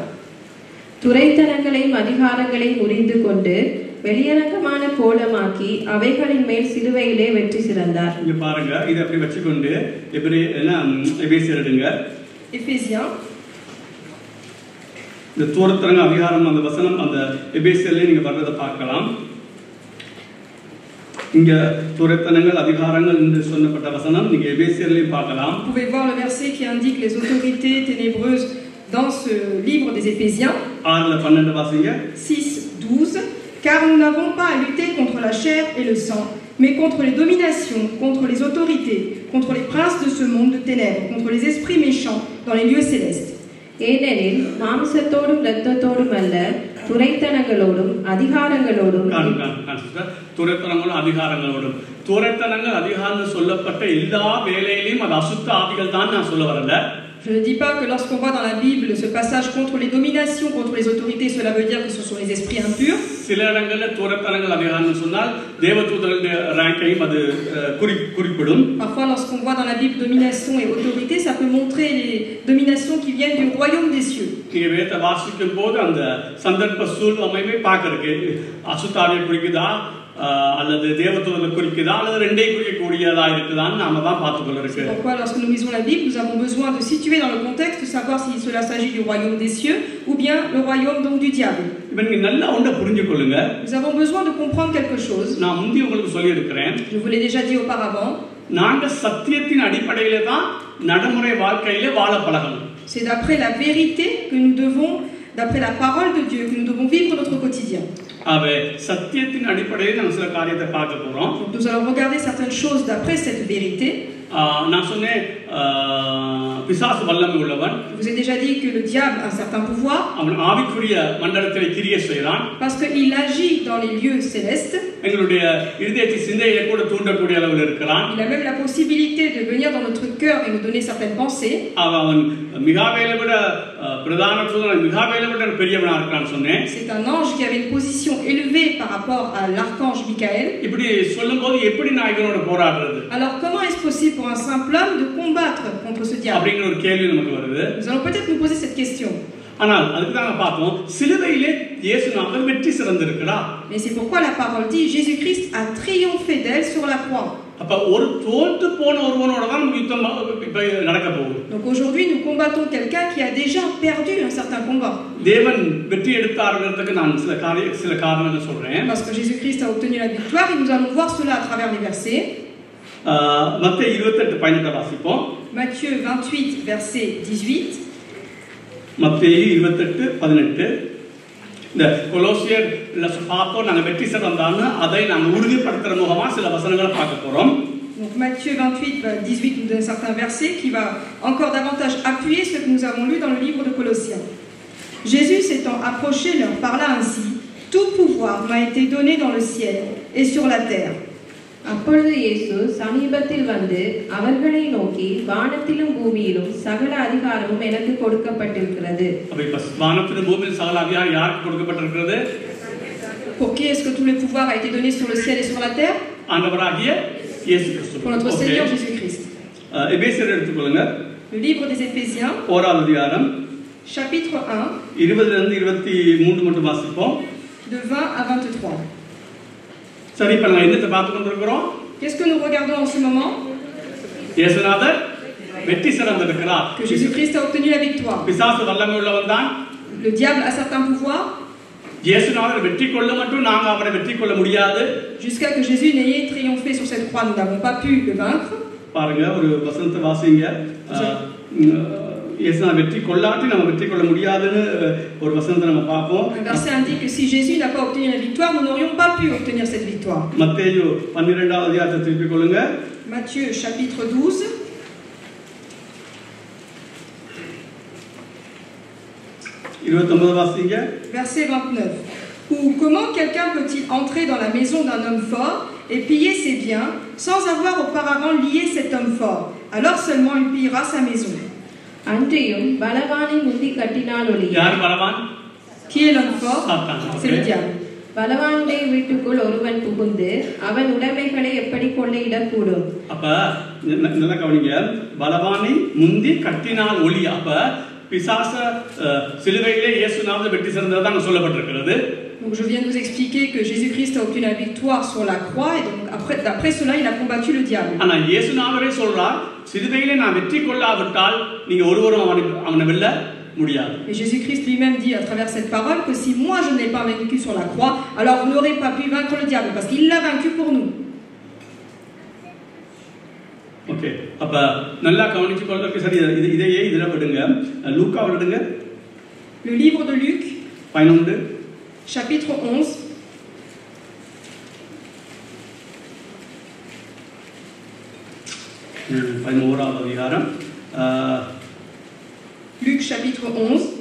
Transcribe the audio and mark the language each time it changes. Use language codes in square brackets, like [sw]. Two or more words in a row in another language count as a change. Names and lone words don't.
[ta] துரைத்தனங்களையும் அதிகாரங்களையும் முறிந்து கொண்டு வெளியரங்கமான கோலமாக்கி அவைகளின் மேல் சிலுவையிலே வெற்றி சிறந்தார். இங்க பாருங்க, இத அப்படி வச்சுக்கொண்டு எபேசியர் எடுங்க. [fr] Éphésiens. [ta] இந்த துரைத்தனங்க அதிகாரம் அந்த வசனம் அந்த எபேசியர்ல நீங்க வர்றத பார்க்கலாம். இங்க துரைத்தனங்கள் அதிகாரங்கள் என்று சொல்லப்பட்ட வசனம் நீங்க எபேசியர்லயும் பார்க்கலாம். [fr] Vous pouvez voir le verset qui indique les autorités ténébreuses dans ce livre des Éphésiens. [ta] 6:12 வாசிங்க. 6:12. [fr] Car nous n'avons pas à lutter contre la chair et le sang, mais contre les dominations, contre les autorités, contre les princes de ce monde de ténèbres, contre les esprits méchants dans les lieux célestes. [ta] ஏனெனில் மாம்சத்தோடும் இரத்தத்தோடும் அல்ல, துரைத்தனங்களோடும் அதிகாரங்களோடும். துரைத்தனங்களும் அதிகாரங்களோடும். துரைத்தனங்கள் அதிகாரம் சொல்லப்பட்ட எல்லா வேலையிலையும் அது அசுத்த ஆவிகள் தான் நான் சொல்ல வரல. [fr] Je ne dis pas que lorsqu'on voit dans la Bible ce passage contre les dominations, contre les autorités, cela veut dire que ce sont les esprits impurs. [ta] சில இடங்களில் துரைத்தனங்கள் அதிகாரம் சொன்னால் தேவதூதர்களுடைய ரேங்கையும் அது குறிப்பிடும். [fr] Parfois lorsqu'on voit dans la Bible domination et autorité, ça peut montrer les dominations qui viennent du royaume des cieux. [ta] நீங்க வேதத்தை வாசிக்கும் போது அந்த சந்தர்ப்ப சூழ்நிலையை பார்க்கறதுக்கு அசுத்தாவியை குறிக்குதா அல்லது தேவதூதர்களை குறிக்குதா அல்லது ரெண்டையும் குறிக்கக்கூடியதா இருக்குதான்னு நாம தான் பார்த்துக்கொள்ள இருக்கு. [fr] Pourquoi lorsque nous lisons la Bible, nous avons besoin de situer dans le contexte, de savoir si cela s'agit du royaume des cieux ou bien le royaume donc du diable. [ta] இப்போ நீங்க நல்லா ஒன்றை புரிஞ்சுக்கொள்ளுங்க. [fr] Nous avons besoin de comprendre quelque chose. [ta] நான் முந்தி உங்களுக்கு சொல்லி இருக்கிறேன். [fr] Je vous l'ai déjà dit auparavant. [ta] நாங்க சத்தியத்தின் அடிப்படையில தான் நடைமுறை வாழ்க்கையிலே வாழ பழகணும். [fr] C'est d'après la vérité que nous devons, d'après la parole de Dieu, que nous devons vivre notre quotidien. [ta] ஆவே சத்தியத்தின் அடிப்படையில் நம்ம சில காரியத்தை பார்க்க போறோம். [fr] Donc nous allons regarder certaines choses d'après cette vérité. [ta] நான் சொன்னேன் பிசாசு வல்லமை உள்ளவன். [fr] Je vous ai déjà dit que le diable a un certain pouvoir. [ta] அவன் ஆவிக்குரிய மண்டலத்தில் கிரியை செய்கிறான். [fr] Parce qu'il agit dans les lieux célestes. [ta] எங்களுடைய இதயத்தின் சிந்தையை கூட தூண்டக்கூடிய அளவில் இருக்கிறான். [fr] Il a même la possibilité de venir dans notre cœur et nous donner certaines pensées. [ta] அவன் மிகாவேலை விட பிரதான தூதன் மிகாவேலை விட பெரியவனா இருக்கான்னு சொன்னேன். [fr] C'est un ange qui avait une position élevée par rapport à l'archange Michael. [ta] இப்படி சொல்லும்போது எப்படி நான் இவனோட போராடுறது? [fr] Alors comment est-ce possible pour un simple homme de combattre contre ce diable? [ta] அப்படிங்கிற ஒரு கேள்வி நமக்கு வருது. [fr] Nous allons peut-être nous poser cette question. [ta] ஆனால் அதுக்கு தான் நான் பார்த்தோம் சிலுவையிலே இயேசுநாதர் வெற்றி சிறந்திருக்கிறார். [fr] Mais c'est pourquoi la parole dit Jésus-Christ a triomphé d'elle sur la croix. [ta] அப்ப ஒரு தோற்று போன ஒருவனோட தான் நம்ம யுத்தம் இப்ப நடக்க போகுது. [fr] Donc aujourd'hui nous combattons quelqu'un qui a déjà perdu un certain combat. [ta] தேவன் வெற்றி எடுத்தார்ங்கிறதுக்கு நான் சில காரணங்கள் சொல்றேன். [fr] Parce que Jésus-Christ a obtenu la victoire et nous allons voir cela à travers les versets. [ta] மத்தேயு 28:18 வாசிப்போம். [fr] Matthieu 28 verset 18. [ta] மத்தேயு 28:18 இந்த கொலோசியர் பார்த்தோம் நாங்கள் வெற்றி சிறந்தான்னு அதை நாங்கள் உறுதிப்படுத்துகிற முகமா சில வசனங்களை பார்க்க போறோம். [fr] Donc Matthieu 28:18 nous donne certains versets qui va encore davantage appuyer ce que nous avons lu dans le livre de Colossiens. Jésus s'étant approché leur parla ainsi: tout pouvoir m'a été donné dans le ciel et sur la terre. [ta] அப்பொழுது இயேசு சமீபத்தில் வந்து அவர்களை நோக்கி வானத்திலும் பூமியிலும் சகல அதிகாரமும் எனக்கு கொடுக்கப்பட்டிருக்கிறது. அப்ப இப்ப வானத்திலும் பூமியிலும் சகல அதிகாரம் யாருக்கு கொடுக்கப்பட்டிருக்கிறது? [fr] Pour qui est-ce que tout le pouvoir a été donné sur le ciel et sur la terre? [ta] ஆண்டவராகிய இயேசு கிறிஸ்து. [fr] Pour notre Seigneur Jésus-Christ. [ta] எபேசியர் எடுத்துக்கொள்ளுங்க. [fr] Le livre des Éphésiens, [ta] ஓராவது அதிகாரம் [fr] chapitre 1, [ta] 20 ல இருந்து 23 மட்டும் வாசிப்போம். [fr] de 20 à 23. [ta] சரி, இப்ப நம்ம என்னத்தை பார்த்து கொண்டிருக்கிறோம்? [fr] Qu'est-ce que nous regardons en ce moment? [ta] இயேசுநாதர் வெற்றி சிறந்திருக்கிறார். [fr] Que Jésus-Christ a obtenu la victoire. [ta] பிசாசு வல்லமை உள்ளவன் தான். [fr] Le diable a certains pouvoirs. [ta] இயேசுநாதர் வெற்றி கொள்ள மட்டும் நாங்க அவரை வெற்றி கொள்ள முடியாது. [fr] Jusqu'à que Jésus n'ait triomphé sur cette croix, nous n'avons pas pu le vaincre. [ta] பாருங்க, ஒரு வசனத்தை வாசிங்க. இயேசுநாதர் வெற்றி கொள்ளாட்டி நம்ம வெற்றி கொள்ள முடியாதுன்னு ஒரு வசனத்தை நம்ம பார்ப்போம். [fr] Un verset indique que si Jésus n'a pas obtenu la victoire, nous n'aurions pas pu obtenir cette victoire. [ta] மத்தேயு 12வது அதிகாரத்தை திருப்பிக் கொள்ளுங்க. [fr] Matthieu chapitre 12. [ta] வாசிங்க. [fr] Verset 29. Ou comment quelqu'un peut-il entrer dans la maison d'un homme fort et piller ses biens sans avoir auparavant lié cet homme fort? Alors seulement il pillera sa maison. [ta] அன்றியும் பலவானை முந்தி கட்டினால் ஒழிய. யார் பலவான்? [fr] Qui est l'homme fort? C'est le diable. [ta] பலவானுடைய வீட்டுக்குள் ஒருவன் புகுந்து அவன் உடைமைகளை எப்படி கொள்ளையிடக்கூடும்? அப்ப நல்லா கவனிங்க. பலவானை முந்தி கட்டினால் ஒழிய. அப்ப பிசாச சிலுவையிலே இயேசுநாதர் வெற்றி சிறந்ததாக சொல்லப்பட்டிருக்கிறது. [fr] Donc je viens de vous expliquer que Jésus-Christ a obtenu la victoire sur la croix et donc d'après cela il a combattu le diable. [ta] ஆனா இயேசுநாதரே சொல்றார், சிலுவையிலே நான் வெற்றி கொள்ளாவிட்டால் நீங்க ஒருவரும் அவனை வெல்ல முடியாது. [fr] Et Jésus-Christ lui-même dit à travers cette parole que si moi je n'ai pas vaincu sur la croix, alors vous n'aurez pas pu vaincre le diable parce qu'il l'a vaincu pour nous. [ta] ஓகே, அப்ப நல்லா கவனிச்சு கொள்றதுக்கு சரி இதையே இதுல விடுங்க. லூக்காவுல விடுங்க. [fr] Le livre de Luc 11 chapitre 11. Luc chapitre 11.